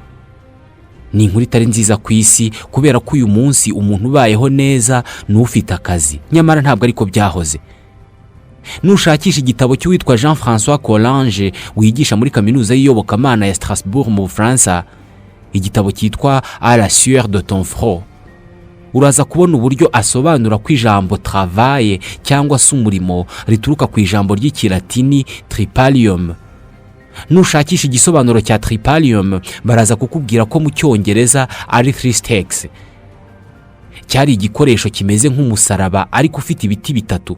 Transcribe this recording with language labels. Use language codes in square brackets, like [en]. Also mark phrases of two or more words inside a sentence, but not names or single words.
[rw] Ni inkuru itari nziza ku isi kubera ko uyu munsi umuntu ubayeho neza n'ufite akazi, nyamara ntabwo ariko byahoze. Nushakisha igitabo cy'uwitwa Jean-François Collange wigisha muri kaminuza y'Iyobokamana ya Strasbourg mu Bufaransa, igitabo cyitwa À la sueur de ton front, uraza kubona uburyo asobanura ko ijambo travail cyangwa se umurimo rituruka ku ijambo ry'ikilatini tripalium. Nushakisha igisobanuro cya tripalium baraza kukubwira ko mu Cyongereza ari [en] three stakes. [rw] Cyari igikoresho kimeze nk'umusaraba ariko ufite ibiti bitatu.